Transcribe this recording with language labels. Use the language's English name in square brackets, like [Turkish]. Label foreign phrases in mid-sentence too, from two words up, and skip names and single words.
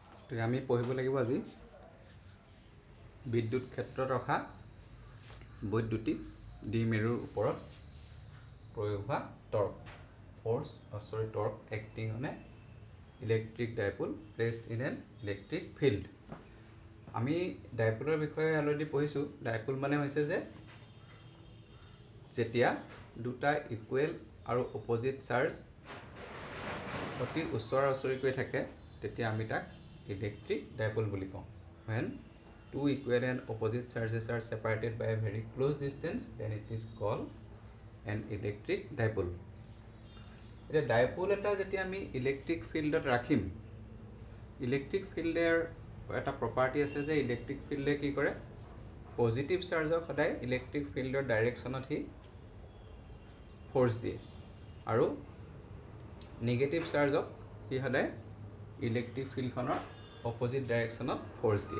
[Assamese] আমি পঢ়িব লাগিব আজি বিদ্যুৎ ক্ষেত্ৰত ৰখা বৈদ্যুতিক দ্বিমেৰুৰ ওপৰত প্ৰয়োগ হোৱা টৰ্ক [English] acting on a electric dipole placed in an electric field. [Assamese] আমি ডাইপোলৰ বিষয়ে অলৰেডি পঢ়িছোঁ. ডাইপোল মানে হৈছে যে যেতিয়া দুটা ইকুৱেল আৰু [English] opposite charge [Assamese] অতি ওচৰা ওচৰিকৈ থাকে তেতিয়া আমি তাক [English] electric dipole [Assamese] বুলি কওঁ. [English] When two equal and opposite charges are separated by a very close distance, then it is called an electric dipole. [Assamese] এটা ডাইপোল এটা যেতিয়া আমি [English] electric fieldত [Assamese] ৰাখিম, [English] electric fieldৰ [Assamese] এটা প্ৰপাৰ্টি আছে যে [English] electric fieldে [Assamese] কি কৰে, [English] positive chargeক [Assamese] সদায় [English] electric fieldৰ directionত [Assamese] সি ফ'ৰ্চ দিয়ে আৰু [English] negative chargeক [Assamese] সি সদায় [English] electric fieldখনৰ opposite directionত [Assamese] ফ'ৰ্চ দিয়ে.